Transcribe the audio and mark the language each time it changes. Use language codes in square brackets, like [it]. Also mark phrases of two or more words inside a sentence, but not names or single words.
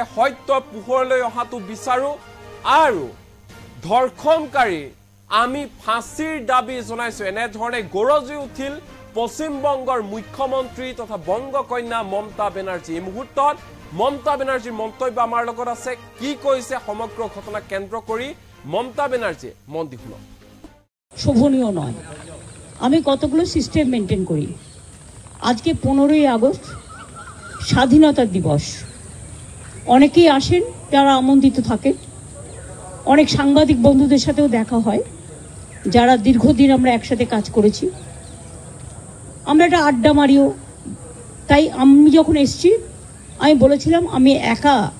[as] সত্য পোহৰলৈ অহাটো বিচাৰো আৰু ধৰ্ষণকাৰী আমি ফাঁসিৰ দাবী জনাইছো এনে ধৰণে গৰজি উঠিল পশ্চিম বংগৰ মুখ্যমন্ত্ৰী তথা বংগ কন্যা মমতা বেনাৰ্জী এই মুহূৰ্তত মমতা বেনাৰ্জীৰ মন্তব্য আমাৰ লগত আছে কি কৈছে সমগ্ৰ ঘটনা কেন্দ্ৰ কৰি মমতা বেনাৰ্জী মন দি শুনক [bn] শোভনীয় নয় আমি কতগুলো সিস্টেম মেইনটেইন করি আজকে 15ই আগস্ট স্বাধীনতা দিবস অনেকেই আসেন যারা আমন্ত্রিত থাকেন অনেক সাংবাদিক বন্ধুদের সাথেও দেখা হয় যারা দীর্ঘদিন আমরা একসাথে কাজ করেছি আমরা একটা আড্ডা মারিও তাই আমি যখন এসেছি আমি বলেছিলাম আমি একা